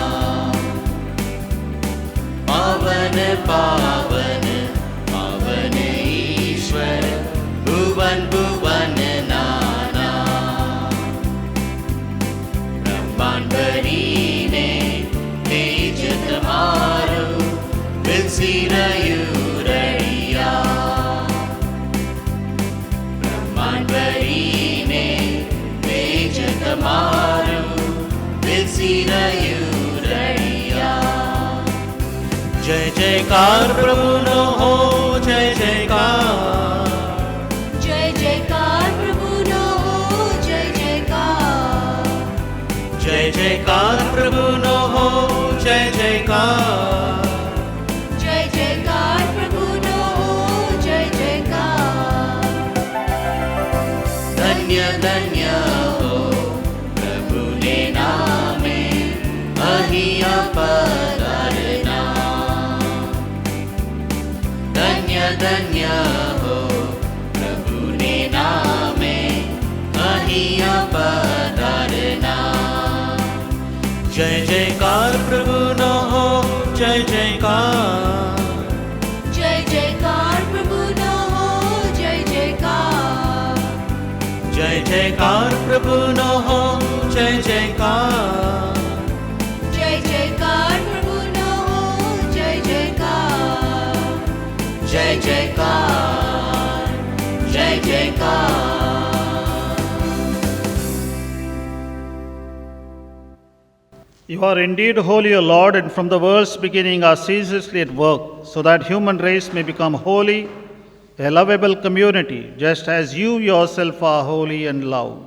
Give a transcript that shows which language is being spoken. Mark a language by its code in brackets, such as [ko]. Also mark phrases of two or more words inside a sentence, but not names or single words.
[gu] પાવન પાવન પાવન ઈશ્વર ભુવન ભુવન નાના બ્રહ્માંડ ભરીને તેજ તુમ્હારો બિલસી રયૂરડિયા ભરીને તેજ તમારું બેસી રહ્યું રળિયા જય જયકાર પ્રભુનો હો જય જયકાર જય જયકાર પ્રભુનો હો જય જયકાર જય જયકાર પ્રભુનો હો જય જયકાર જય જયકાર પ્રભુનો હો જય જયકાર ધન્ય ધન્ય હો પ્રભુને નામે અહીંયા પધારના ધન્ય ધન્ય હો પ્રભુને નામે અહીંયા પધારના જય જયકાર પ્રભુનો હો જય જયકાર જય જયકાર પ્રભુનો હો જય જયકાર જય જયકાર પ્રભુનો હો જય જયકાર જય જયકાર પ્રભુનો હો જય જયકાર જય જયકાર જય જયકાર [en] You are indeed holy, O Lord, and from the world's beginning are ceaselessly at work, so that human race may become holy, a lovable community, just as you yourself are holy and loved.